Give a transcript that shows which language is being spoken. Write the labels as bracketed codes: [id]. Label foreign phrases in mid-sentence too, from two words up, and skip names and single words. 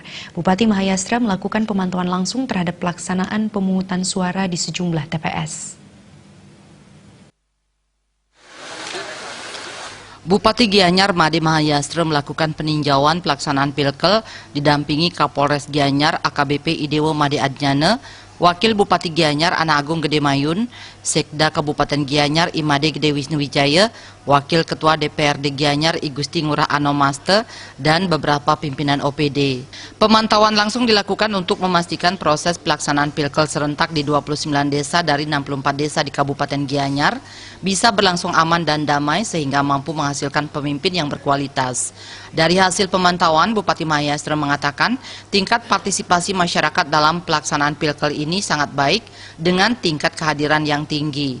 [id] Bupati Mahayastra melakukan pemantauan langsung terhadap pelaksanaan pemungutan suara di sejumlah TPS. Bupati Gianyar Imade Mahayastra melakukan peninjauan pelaksanaan pilkel didampingi Kapolres Gianyar AKBP Idewo Made Adjana, Wakil Bupati Gianyar Ana Agung Gede Mayun, Sekda Kabupaten Gianyar Imade Gede Wisnuwijaya, Wakil Ketua DPRD Gianyar I Gusti Ngurah Anomaste, dan beberapa pimpinan OPD. Pemantauan langsung dilakukan untuk memastikan proses pelaksanaan pilkel serentak di 29 desa dari 64 desa di Kabupaten Gianyar bisa berlangsung aman dan damai sehingga mampu menghasilkan pemimpin yang berkualitas. Dari hasil pemantauan, Bupati Mahayastra mengatakan tingkat partisipasi masyarakat dalam pelaksanaan pilkel ini sangat baik dengan tingkat kehadiran yang tinggi.